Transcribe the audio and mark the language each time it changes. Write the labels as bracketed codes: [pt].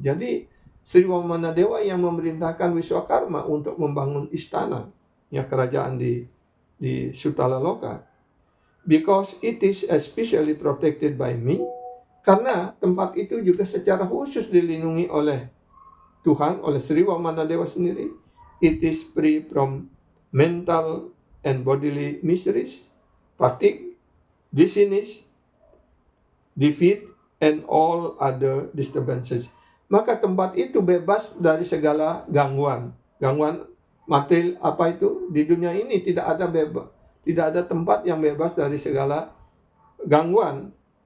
[id] Jadi Sri Wamana Dewa yang memerintahkan Wiswakarma untuk membangun istana, ya, kerajaan di Sutala Loka. [en] Because it is especially protected by me, [id] karena tempat itu juga secara khusus dilindungi oleh Tuhan, oleh Sri Wamana Dewa sendiri. [en] It is free from mental and bodily miseries, fatigue, dizziness, defeat, and all other disturbances. [id] Maka tempat itu bebas dari segala gangguan. Gangguan material apa itu? Di dunia ini tidak ada tempat yang bebas dari segala gangguan.